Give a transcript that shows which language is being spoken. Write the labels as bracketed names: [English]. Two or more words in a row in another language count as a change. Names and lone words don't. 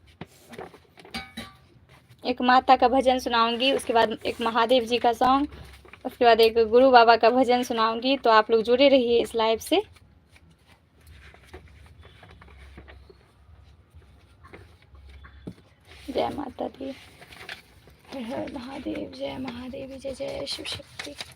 [Hindi] एक माता का भजन सुनाऊंगी, उसके बाद एक महादेव जी का सॉन्ग, उसके बाद एक गुरु बाबा का भजन सुनाऊंगी, तो आप लोग जुड़े रहिए इस लाइव से। जय माता दी, हर हर महादेव, जय महादेव, जय जय शिव शक्ति।